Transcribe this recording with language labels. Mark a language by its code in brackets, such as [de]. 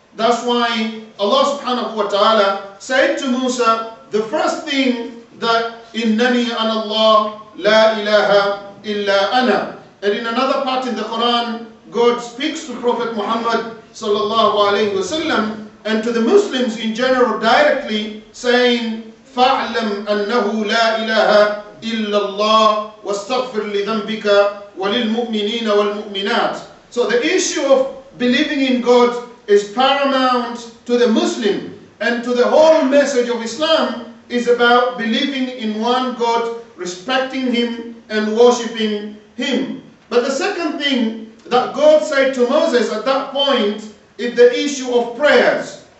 [en] That's why Allah subhanahu wa ta'ala said to Musa, the first thing that [ar] innani ana Allah, la ilaha illa ana. [en] And in another part in the Quran, God speaks to Prophet Muhammad sallallahu alayhi wasallam and to the Muslims in general directly, saying, [ar] فَاعْلَمْ أَنَّهُ لَا إِلَهَ إلا الله واستغفر لذنبك وللمؤمنين والمؤمنات. [en] So the issue of believing in God is paramount to the Muslim, and to the whole message of Islam is about believing in one God, respecting Him and worshipping Him. But the second thing that God said to Moses at that point is the issue of prayers.